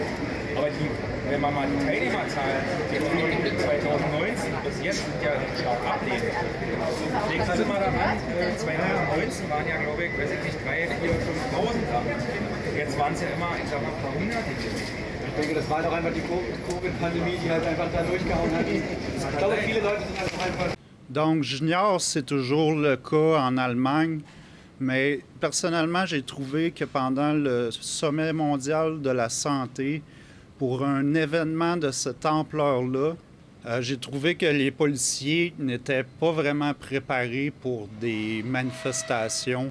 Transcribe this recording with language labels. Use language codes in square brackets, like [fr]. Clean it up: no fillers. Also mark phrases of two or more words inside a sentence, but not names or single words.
[de] Aber wenn man mal die Teilnehmerzahlen jetzt von 2019 bis jetzt sind ja stark abnehmen. Legen Sie mal daran, 2019 waren ja, glaube ich, weiß ich nicht, 3.000, 4.000, 5.000 da. Jetzt waren es ja immer, ich sag mal, ein paar hundert gewesen. Ich denke, das war doch einfach die Covid-Pandemie, die halt einfach da durchgehauen hat. Ich glaube, viele Leute sind einfach... [fr] Donc, j'ignore si c'est toujours le cas en Allemagne, mais personnellement, j'ai trouvé que pendant le sommet mondial de la santé, pour un événement de cette ampleur-là, j'ai trouvé que les policiers n'étaient pas vraiment préparés pour des manifestations.